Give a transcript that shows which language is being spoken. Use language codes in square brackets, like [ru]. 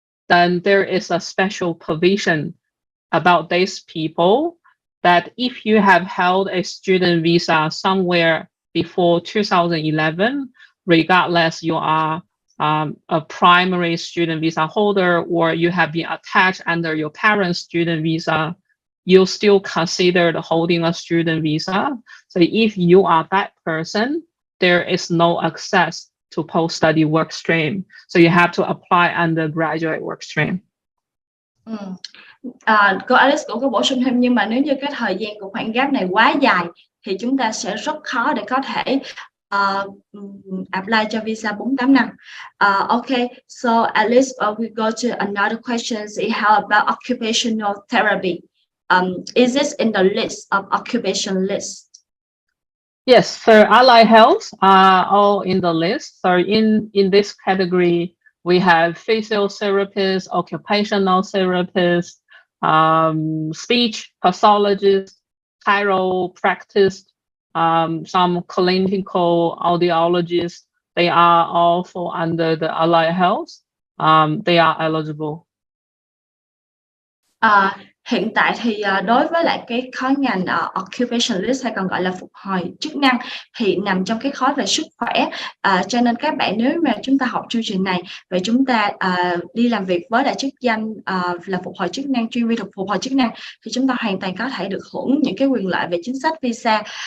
[en] then there is a special provision about these people that if you have held a student visa somewhere before 2011, regardless you are a primary student visa holder or you have been attached under your parents' student visa, you'll still considered holding a student visa. So if you are that person, there is no access to post-study work stream. So you have to apply undergraduate work stream. [vi] Cô Alice cũng có bổ sung thêm, nhưng mà nếu như cái thời gian của khoảng gap này quá dài thì chúng ta sẽ rất khó để có thể apply cho visa 48 năm. [en] Okay, so Alice, we go to another question. How about occupational therapy? Is this in the list of occupation list? Yes, so allied health are all in the list. So in this category, we have physiotherapists, occupational therapists, speech pathologists, chiropractors, some clinical audiologists. They are all fall under the allied health. They are eligible. [vi] Hiện tại thì đối với lại cái khối ngành occupationalist hay còn gọi là phục hồi chức năng thì nằm trong cái khối về sức khỏe, cho nên các bạn nếu mà chúng ta học chương trình này và chúng ta đi làm việc với lại chức danh là phục hồi chức năng, chuyên viên phục hồi chức năng, thì chúng ta hoàn toàn có thể được hưởng những cái quyền lợi về chính sách visa.